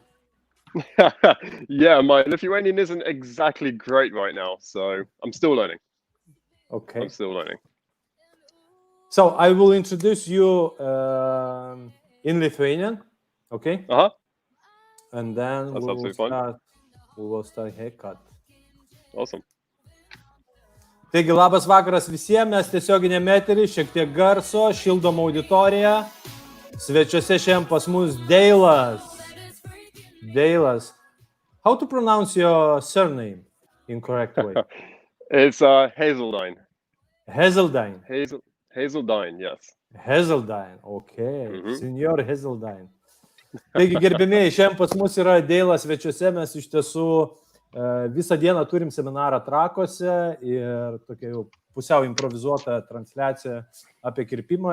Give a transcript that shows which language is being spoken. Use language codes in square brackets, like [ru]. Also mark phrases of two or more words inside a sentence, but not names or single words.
[en] Yeah, my Lithuanian isn't exactly great right now, so I'm still learning. Okay. I'm still learning. So I will introduce you in Lithuanian, okay? Uh-huh. And then That's we absolutely fine. will start haircut. Awesome. [lt] Taigi, labas vakaras visiems, mes tiesioginėme eterį, šiek tiek garso, šildom auditoriją. Svečiuose šiandien pas mus Dale'as. Dale'as. [en] How to pronounce your surname in correct way? It's Hazeldine. Hazeldine. Hazeldine, yes. Hazeldine, okay. Senior Hazeldine. [lt] Taigi, gerbėmėjai, šiandien pas mus yra Dale'as svečiuose, mes iš tiesų visą dieną turim seminarą Trakuose ir tokia jau pusiau improvizuota transliacija apie kirpimą.